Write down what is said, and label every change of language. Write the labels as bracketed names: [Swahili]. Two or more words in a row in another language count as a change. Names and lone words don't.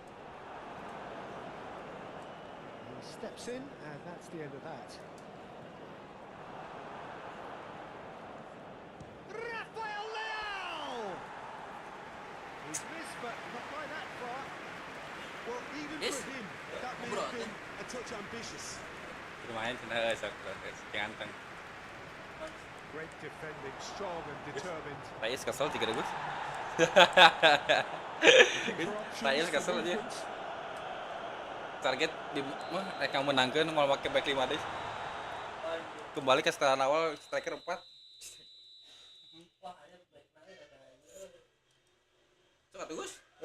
[English] He steps in, and that's the end of that. Rafael Leao! He's missed, but not by that far. Well, even for him, that may have been a touch ambitious. [Indonesian] Lumayan cina ganteng. [English] Great defending, strong and determined. [Indonesian] Reyes kesel 3 rebus. Reyes kesel aja. Target di mereka menangkan mau pakai back 5 deh. Kembali ke setelan awal striker 4. Coba terus.